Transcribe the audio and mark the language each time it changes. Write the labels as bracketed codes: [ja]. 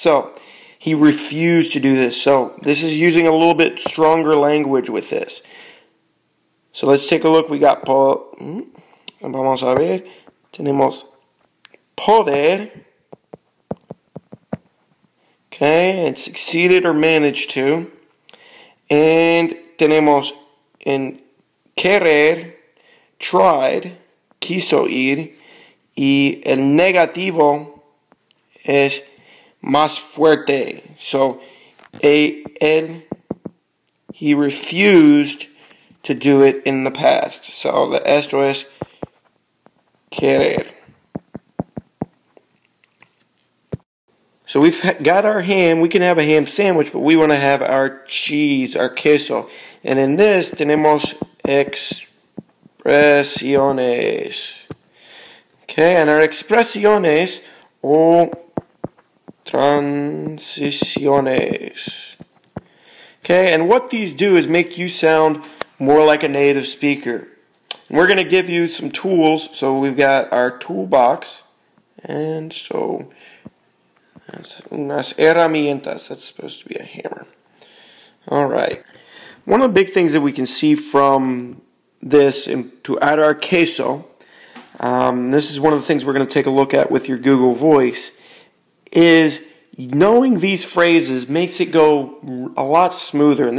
[en] So he refused to do this. So this is using a little bit stronger language with this. So let's take a look. We got [es] vamos a ver. Tenemos poder. [en] Okay, and succeeded or managed to. [es] And tenemos en querer, tried, quiso ir, y el negativo es más fuerte. [en] So, he refused to do it in the past. [es] So, esto es querer. [en] So we've got our ham. We can have a ham sandwich, but we want to have our cheese, our queso. And in this, [es] tenemos expresiones. [en] Okay, and our [es] expresiones o transiciones. [en] Okay, and what these do is make you sound more like a native speaker. And we're going to give you some tools. So we've got our toolbox. And so [es] unas herramientas. [en] That's supposed to be a hammer. All right. One of the big things that we can see from this to add our queso, this is one of the things we're going to take a look at with your Google Voice, is knowing these phrases makes it go a lot smoother.